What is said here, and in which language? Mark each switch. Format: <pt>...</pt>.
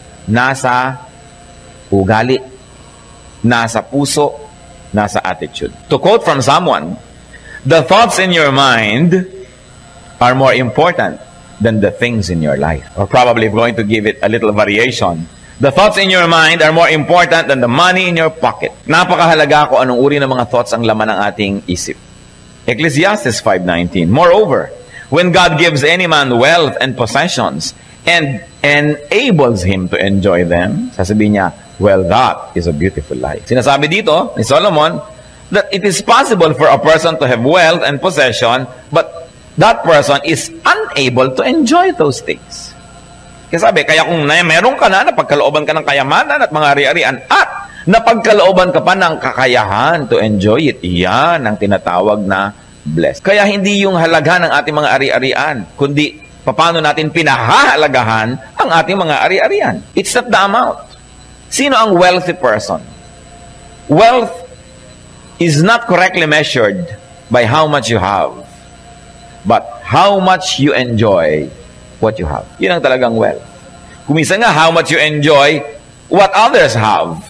<tl>Nasa ugali. Nasa puso. Nasa attitude.</tl> <en>To quote from someone, The thoughts in your mind are more important than the things in your life. Or probably if going to give it a little variation, the thoughts in your mind are more important than the money in your pocket.</en> <tl>Napakahalaga kung anong uri ng mga thoughts ang laman ng ating isip.</tl> <en>Ecclesiastes 5:19. Moreover, when God gives any man wealth and possessions and enables him to enjoy them,</en> <tl>sasabihin niya,</tl> <en>well, that is a beautiful life.</en> <tl>Sinasabi dito ni Solomon</tl> <en>that it is possible for a person to have wealth and possession, but that person is unable to enjoy those things.</en> <tl>Kaya sabi, kaya kung meron ka na, napagkalooban ka ng kayamanan at mga ari-arian, at napagkalooban ka pa ng kakayahan</tl> <en>to enjoy it,</en> <tl>iyan ang tinatawag na blessed. Kaya hindi yung halagahan ng ating mga ari-arian, kundi paano natin pinahahalagahan ang ating mga ari-arian.</tl> <en>It's not the amount.</en> <tl>Sino ang</tl> <en>wealthy person? Wealth is not correctly measured by how much you have, but how much you enjoy what you have.</en> <tl>Yun ang talagang wealth. Kumisa nga,</tl> <en>how much you enjoy what others have.</en>